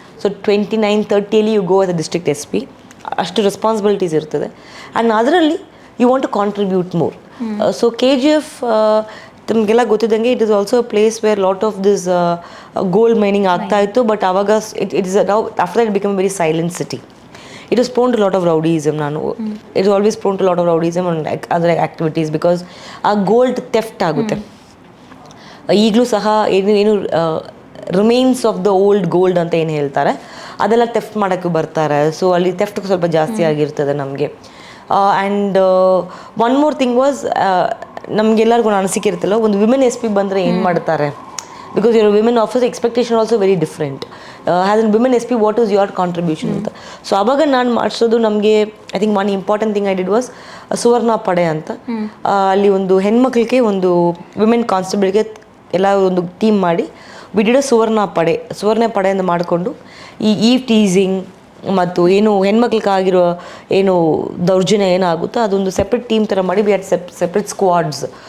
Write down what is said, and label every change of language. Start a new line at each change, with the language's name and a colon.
English: so 29-30 you go as a district SP,
Kannada: ಅಷ್ಟು responsibilities ಇರ್ತದೆ.
English: And ಅದರಲ್ಲಿ you want to contribute more. So KGF
Kannada: ತಮಗೆಲ್ಲ ಗೊತ್ತಿದ್ದಂಗೆ
English: it is also a place where lot of this gold mining
Kannada: ಆಗ್ತಾ ಇತ್ತು.
English: But ಆವಾಗ it is now after that become very silent city. It was prone to a lot of rowdyism. It is always prone to a lot of rowdyism and other activities because
Kannada: ಆ gold theft ಆಗುತ್ತೆ. ಈಗಲೂ ಸಹ ಏನು
English: remains of the old gold
Kannada: ಅಂತ ಏನು ಹೇಳ್ತಾರೆ ಅದೆಲ್ಲ theft ಮಾಡೋಕ್ಕೆ ಬರ್ತಾರೆ. ಸೊ ಅಲ್ಲಿ ಥೆಫ್ಟ್ ಸ್ವಲ್ಪ ಜಾಸ್ತಿ ಆಗಿರ್ತದೆ ನಮಗೆ.
English: and one more thing was,
Kannada: ನಮಗೆಲ್ಲರಿಗೂ ಅನಿಸಿಕೆ ಇರುತ್ತಲ್ಲ, ಒಂದು ವಿಮೆನ್ SP ಬಂದರೆ ಏನು ಮಾಡ್ತಾರೆ,
English: because you're a women officer, expectation also very different. As a women SP, what is your contribution ಅಂತ.
Kannada: ಸೊ ಆವಾಗ ನಾನು ಮಾಡಿಸೋದು ನಮಗೆ
English: I think one important thing I did was Suvarna Pade ಅಂತ.
Kannada: ಅಲ್ಲಿ ಒಂದು ಹೆಣ್ಮಕ್ಳಿಗೆ ಒಂದು ವಿಮೆನ್ ಕಾನ್ಸ್ಟೇಬಲ್ಗೆ ಎಲ್ಲ ಒಂದು ಟೀಮ್ ಮಾಡಿ ವಿಡಿಡ ಸುವರ್ಣ ಪಡೆ ಅಂತ ಮಾಡಿಕೊಂಡು ಈ ಟೀಸಿಂಗ್ ಮತ್ತು ಏನು ಹೆಣ್ಮಕ್ಳಿಗಾಗಿರೋ ಏನು ದೌರ್ಜನ್ಯ ಏನಾಗುತ್ತೋ ಅದೊಂದು ಸೆಪ್ರೇಟ್ ಟೀಮ್ ಥರ ಮಾಡಿ
English: We had separate squads.